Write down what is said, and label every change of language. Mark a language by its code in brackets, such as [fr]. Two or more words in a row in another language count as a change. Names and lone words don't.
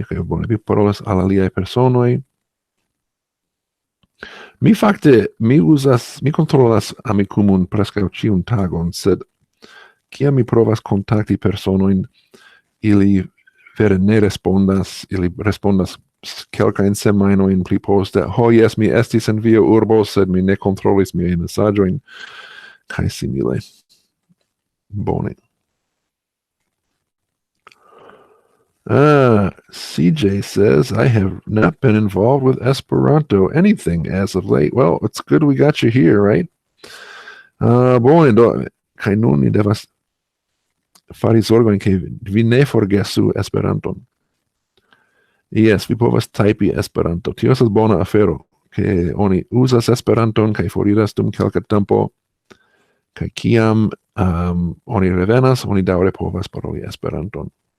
[eo] Okay, bone, vi parolas al aliaj personoj. Mi fakte, mi kontrolas Amikumon preskaŭ ĉiun tagon, sed kiam mi provas kontakti personojn, ili vere ne respondas, ili respondas kelkajn semajnojn pli poste. Ho, jes, mi estis en via urbo, sed mi ne kontrolis miajn mesaĝojn, kaj simile. Bone. [en] CJ says, I have not been involved with Esperanto anything as of late. Well, it's good we got you here, right? [eo] Bone, do, kaj nun ni devas fari zorgojn, ke vi ne forgesu Esperanton. Yes, vi povas typi Esperanto. Tio estas bona afero, ke oni uzas Esperanton kaj foriras dum kelka tempo, kaj kiam oni revenas, oni daŭre povas paroli Esperanton.